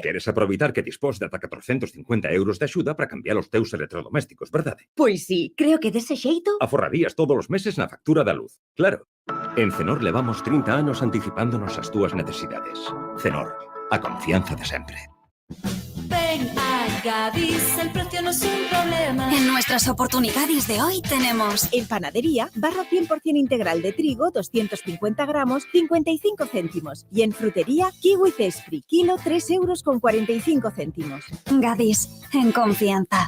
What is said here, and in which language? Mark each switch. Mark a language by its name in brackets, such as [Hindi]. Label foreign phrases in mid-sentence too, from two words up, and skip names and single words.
[Galician] Queres aproveitar que dispós de ata 450 euros de axuda para cambiar os teus electrodomésticos, verdade? Pois sí, creo que dese xeito... Aforrarías todos os meses na factura da luz. Claro. En Cenor levamos 30 anos anticipándonos as túas necesidades. Cenor, a confianza de sempre. [Spanish] Ven a Gadis, el precio no es un problema. En nuestras oportunidades de hoy tenemos... En panadería, barra 100% integral de trigo, 250 gramos, 55 céntimos. Y en frutería, kiwi Cespri, kilo, 3,45 euros. Gadis, en confianza.